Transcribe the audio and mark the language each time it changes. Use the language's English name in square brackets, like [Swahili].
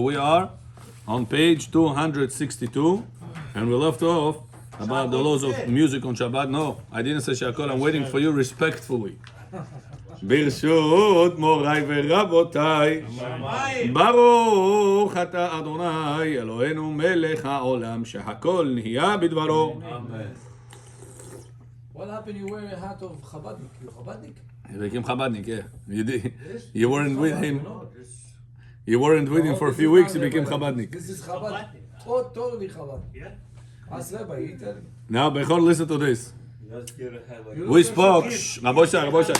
[English] We are on page 262, and we left off about the laws of music on Shabbat. No, I didn't say Shakol. I'm waiting for you respectfully. [Hebrew] ברשות מוריי ורבותיי, ברוך אתה אדוני אלוהינו מלך העולם שהכל נהיה בדברו. [English] What happened? You wear a hat of Chabadnik. You Chabadnik? He became Chabadnik, yeah. You weren't with him. You weren't with him for a few weeks. He became Chabadnik. This is Chabad. Oh, totally Chabad. Yeah. Ask Rabbi. He tell me. Now, Bechor, listen to this. We spoke. Rabbi Shai.